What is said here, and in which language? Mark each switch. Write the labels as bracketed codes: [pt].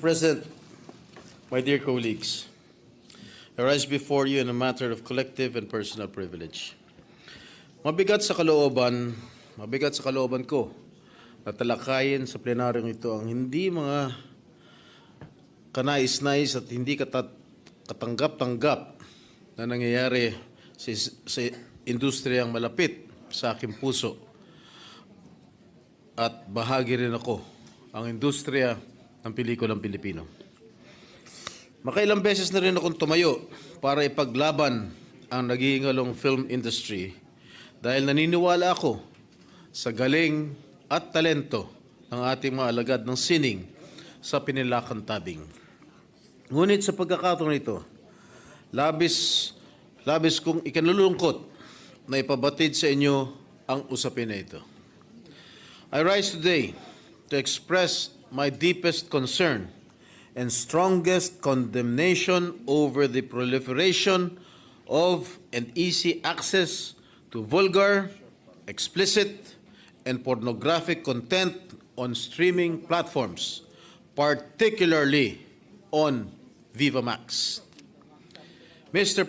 [en] President, my dear colleagues, I rise before you in a matter of collective and personal privilege. [tl] Mabigat sa kalooban ko na talakayin sa plenaryong ito ang hindi mga kanais-nais at hindi katanggap-tanggap na nangyayari sa industriyang malapit sa aking puso. At bahagi rin ako ang industriya ng pelikulang Pilipino. Makailang beses na rin akong tumayo para ipaglaban ang naghihingalong film industry dahil naniniwala ako sa galing at talento ng ating mga alagad ng sining sa pinilakan tabing. Ngunit sa pagkakataon ito, labis kong ikinalulungkot na ipabatid sa inyo ang usapin na ito. [en] I rise today to express my deepest concern and strongest condemnation over the proliferation of and easy access to vulgar, explicit, and pornographic content on streaming platforms, particularly on Viva Max. Mr.